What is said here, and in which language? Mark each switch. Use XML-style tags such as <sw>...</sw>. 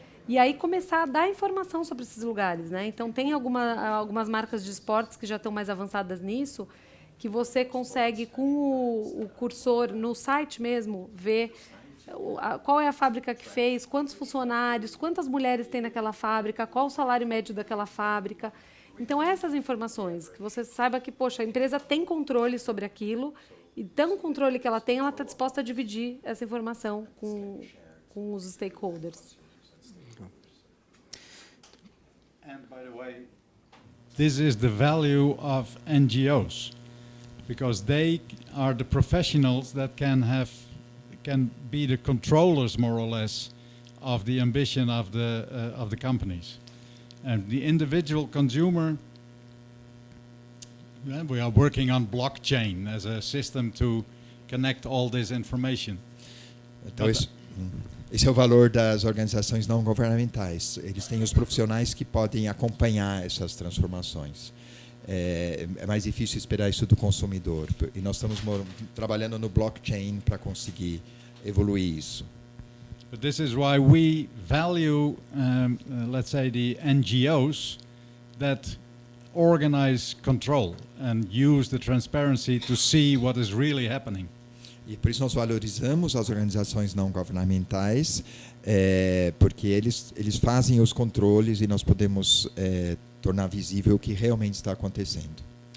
<pt>E aí começar a dar informação sobre esses lugares, né? Então, tem algumas marcas de esportes que já estão mais avançadas nisso, que você consegue, com o cursor no site mesmo, ver qual é a fábrica que fez, quantos funcionários, quantas mulheres tem naquela fábrica, qual o salário médio daquela fábrica. Então, essas informações, que você saiba que, poxa, a empresa tem controle sobre aquilo, e tão controle que ela tem, ela está disposta a dividir essa informação com os stakeholders.</pt> <en>And by the way, this is the value of NGOs, because they are the professionals that can be the controllers, more or less, of the ambition of the companies. And the individual consumer, we are working on blockchain as a system to connect all this information.</en> <pt>Então, esse é o valor das organizações não governamentais. Eles têm os profissionais que podem acompanhar essas transformações. É mais difícil esperar isso do consumidor. E nós estamos trabalhando no blockchain para conseguir evoluir isso.</pt> <en>But this is why we value, let's say, the NGOs that organize control and use the transparency to see what is really happening.</en> <pt>E por isso nós valorizamos as organizações não governamentais, porque eles fazem os controles e nós podemos tornar visível o que realmente está acontecendo.</pt>